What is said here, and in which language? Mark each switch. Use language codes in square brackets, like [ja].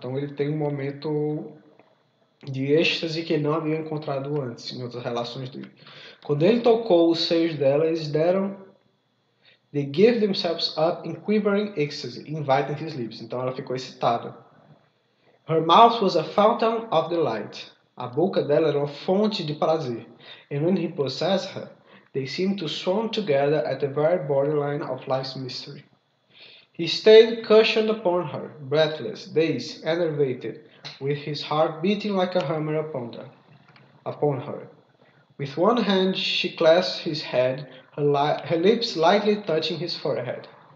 [pt] Então ele tem um momento de êxtase que ele não havia encontrado antes em outras relações dele. Quando ele tocou os seios dela, eles [en] they gave themselves up in quivering ecstasy, inviting his lips. [pt] Então ela ficou excitada. [en] Her mouth was a fountain of delight. [pt] A boca dela era uma fonte de prazer. [en] And when he possessed her, they seemed to swarm together at the very borderline of life's mystery. He stayed cushioned upon her, breathless, dazed, enervated, with his heart beating like a hammer upon her. With one hand she clasped his head, her lips lightly touching his forehead.